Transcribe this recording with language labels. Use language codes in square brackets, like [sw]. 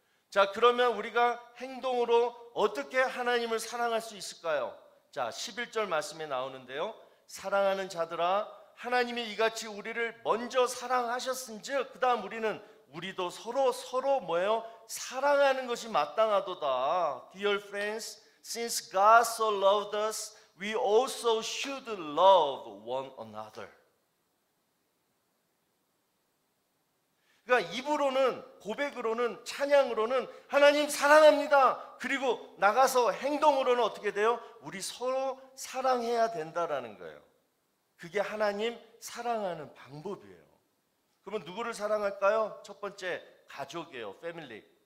[ko] 자, 그러면 우리가 행동으로 어떻게 하나님을 사랑할 수 있을까요? 자, 11절 말씀에 나오는데요. 사랑하는 자들아 하나님이 이같이 우리를 먼저 사랑하셨은즉 그 다음 우리도 서로 뭐예요? 사랑하는 것이 마땅하도다. [en] Dear friends, since God so loved us, we also should love one another. [ko] 그러니까 입으로는 고백으로는 찬양으로는 하나님 사랑합니다. 그리고 나가서 행동으로는 어떻게 돼요? 우리 서로 사랑해야 된다라는 거예요. 그게 하나님 사랑하는 방법이에요. 그러면 누구를 사랑할까요? 첫 번째 가족이에요. 패밀리.